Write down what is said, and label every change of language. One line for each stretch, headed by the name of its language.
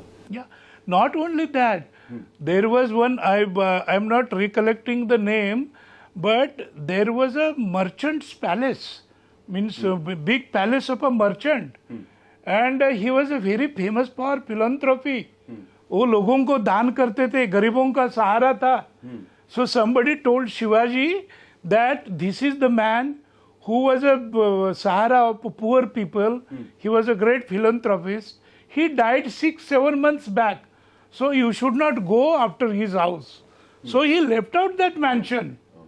English: Yeah, not only that, there was one, I'm not recollecting the name, but there was a merchant's palace, means a big palace of a merchant. And he was a very famous for philanthropy.
Hindi: वो लोगों को दान करते थे, गरीबों का सहारा था.
English: So somebody told Shivaji that this is the man who was a sahara of poor people. He was a great philanthropist. He died 6-7 months back. So you should not go after his house. So he left out that mansion.